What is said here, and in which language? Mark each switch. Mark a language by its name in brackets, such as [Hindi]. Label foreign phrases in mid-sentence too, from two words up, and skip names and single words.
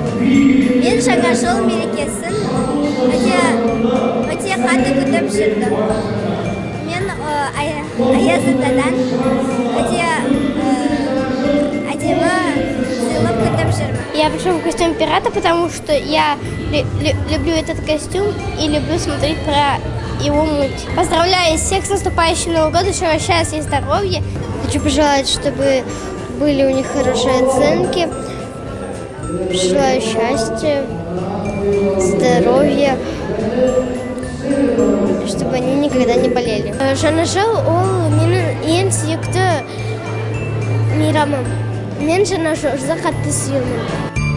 [Kazakh] Мен жаңа жыл мерекесін өте қатты күтіп жүрдім. Мен Аяз Атадан өте әдемі сыйлық күтіп жүрмін. [Russian] Я пришла в костюм пирата, потому что я люблю этот костюм и люблю смотреть про его мультик. Поздравляю всех с наступающим Новым годом, желаю счастья и здоровья. Хочу пожелать, чтобы были у них хорошие оценки. Желаю счастья, здоровья, чтобы они никогда не болели. [Kazakh] Жаңа жыл ол менің ең сүйікті мейрамым. Мен жаңа жылды қатты сүйемін.